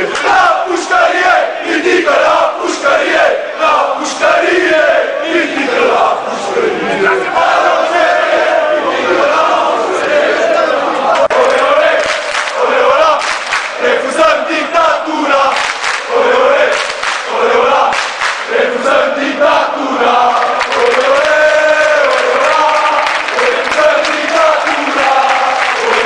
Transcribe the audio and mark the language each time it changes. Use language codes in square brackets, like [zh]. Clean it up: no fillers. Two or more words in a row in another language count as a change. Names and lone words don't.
[ro] La pușcărie, ridică la pușcărie! La pușcărie, ridică la pușcărie! Ole, ole, ole, ola, refuzăm dictatura! Ole, ole, ole, ola, refuzăm dictatura! Ole, ole, ole, ola, refuzăm dictatura!